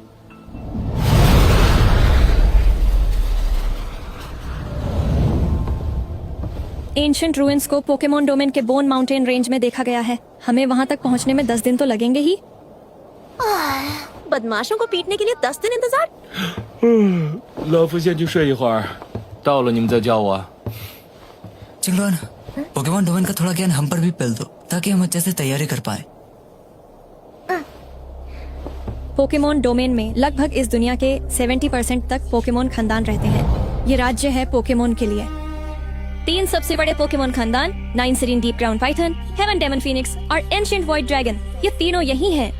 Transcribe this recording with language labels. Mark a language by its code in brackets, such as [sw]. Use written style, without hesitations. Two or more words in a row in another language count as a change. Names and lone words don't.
[hi] एंशिएंट रूइंस को पोकेमॉन डोमेन के बोन माउंटेन रेंज में देखा गया है। हमें वहां तक पहुंचने में 10 दिन तो लगेंगे ही। बदमाशों को पीटने के लिए 10 दिन इंतजार। [zh] 老夫先去睡一会儿，到了你们再叫我。 [hi] चिंगलुआन, पोकेमॉन डोमेन का थोड़ा ज्ञान हम पर भी पिल दो ताकि हम अच्छे से तैयारी कर पाए। पोकेमॉन डोमेन में लगभग इस दुनिया के 70% तक पोकेमॉन खानदान रहते हैं। ये राज्य है पोकेमॉन के लिए। 3 सबसे बड़े पोकेमॉन खानदान, नाइनसेरिन डीप ग्राउंड पाइथन, हेवन डेमन फीनिक्स और एंशिएंट वॉइड ड्रैगन, ये तीनों यही हैं।